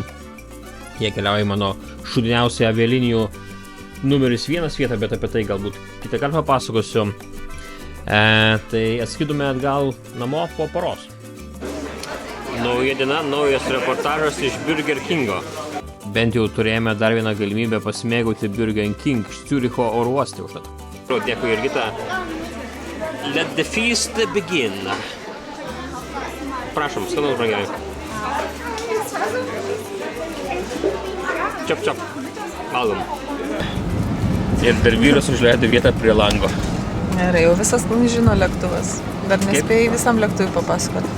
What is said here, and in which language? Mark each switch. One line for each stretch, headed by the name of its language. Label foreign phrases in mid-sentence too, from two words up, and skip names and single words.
Lithuanian: Jie keliauja į mano šūdiniausią avialinijų numeris 1 vietą, bet apie tai galbūt kitą kartą papasakosiu. Tai atskridome atgal namo po poros. Nauja diena, naujas reportažas iš Burger Kingo. Bent jau turėjome dar vieną galimybę pasimėgauti Burger King Ciuricho oro uoste užtat. Dėkui Jurgita.
English: Let the feast begin.
Lithuanian: Prašom, skanaus brangiai. Čiap, čiap. Valgom. Ir dar vyras užleido vietą prie lango. Gerai, jau visas žino lėktuvas. Dar nespėjai visam lėktuvui papasakoti.